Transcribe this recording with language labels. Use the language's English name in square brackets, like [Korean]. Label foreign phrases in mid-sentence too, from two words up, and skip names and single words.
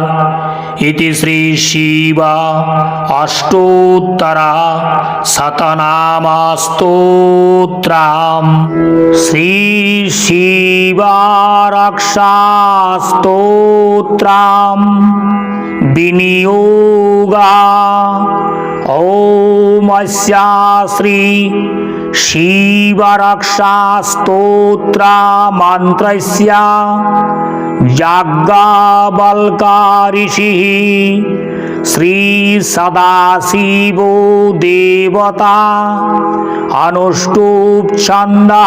[Sanskrit] ইতি শ্রী শিব অষ্টোত্তর শতনাম স্তোত্রম। শ্রী শিব রক্ষা স্তোত্রম বিনিয়োগা। ওম अस्या श्री शिवरक्षा स्तोत्र मंत्रस्य याज्ञवल्क्य ऋषिः श्री सदाशिवो देवता अनुष्टुप् छन्दः।